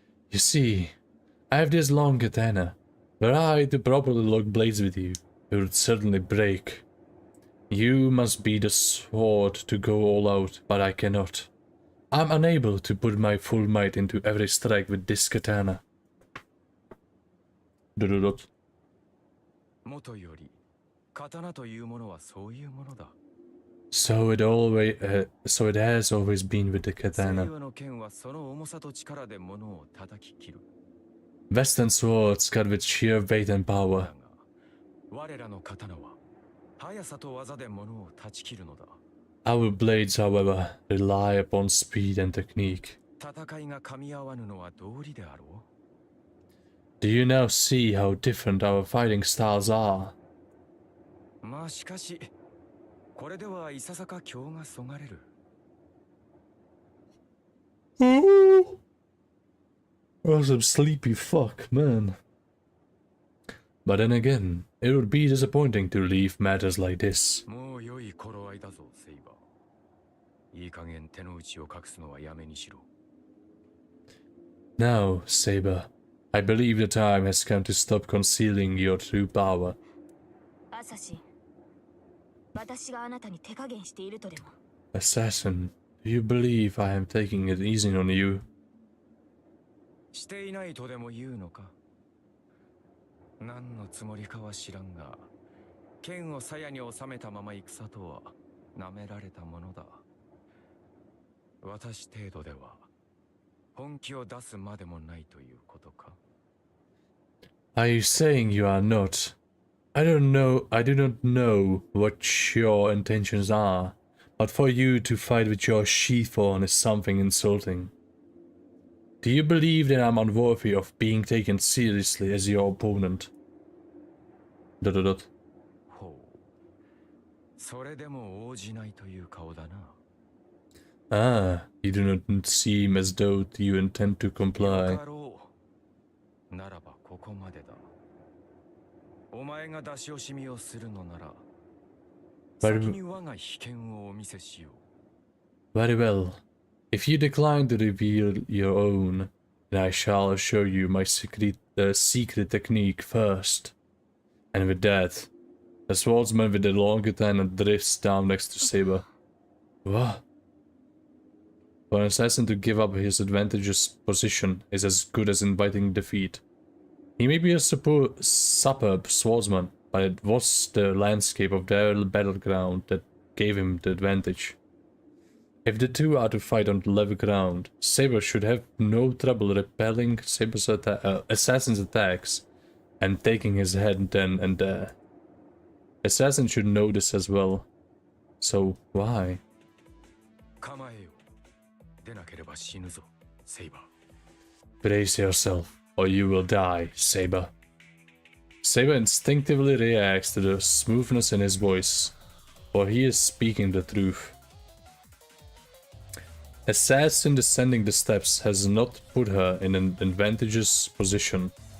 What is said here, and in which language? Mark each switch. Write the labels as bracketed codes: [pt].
[en] You see, I have this long katana. Were I to properly lock blades with you, it would certainly break. You must be the sword to go all out, but I cannot. I'm unable to put my full might into every strike with this katana. Dot, dot, dot. [ja] もとより刀というものはそういうものだ。 [en] So it has always been with the [ja] 西 [en] katana. [ja] 洋の剣はその重さと力で物を叩き切る。 [en] Western swords cut with sheer weight and [ja] だ [en] power. [ja] が我らの刀は速さと技で物を断ち切るのだ。 [en] Our blades, however, rely upon speed and technique. [ja] 戦いが噛み合わぬのは道理であろう。 [en] Do you now see how different our fighting styles are? [ja] まあしかしこれではいささか興がそがれる。 [en] Oh, some sleepy fuck, man. But then again, it would be disappointing to leave matters like this. [ja] もう良い頃合いだぞ、セイバー。いい加減手の内を隠すのはやめにしろ。 [en] Now, Saber, I believe the time has come to stop concealing your true power. [ja] アサシン、私があなたに手加減しているとでも。 [en] Assassin, do you believe I am taking it easy on you? [ja] していないとでも言うのか。何のつもりかは知らんが、剣を鞘に収めたまま戦とは舐められたものだ。私程度では本気を出すまでもないということか。 [en] Are you saying you are not? I do not know what your intentions are, but for you to fight with your sheath on is something insulting. Do you believe that I'm unworthy of being taken seriously as your opponent? ... [ja] ほう。それでも応じないという顔だな。 [en] Ah, you do not seem as though you intend to comply. [ja] よかろう。ならばここまでだ。お前が出し惜しみをするのなら、先に我が秘剣をお見せしよう。 [en] Very well. If you decline to reveal your own, then I shall show you my secret technique first. And with that, the swordsman with the long katana drifts down next to Saber. What? For an assassin to give up his advantageous position is as good as inviting defeat. He may be a superb swordsman, but it was the landscape of their battleground that gave him the advantage. If the two are to fight on level ground, Saber should have no trouble repelling Saber's assassin's attacks and taking his head then and there. Assassin should know this as well. So why? [ja] 構えよ。出なければ死ぬぞ、セイバー。 [en] Brace yourself, or you will die, Saber. Saber instinctively reacts to the smoothness in his voice, for he is speaking the truth. Assassin descending the steps has not put her in an advantageous position.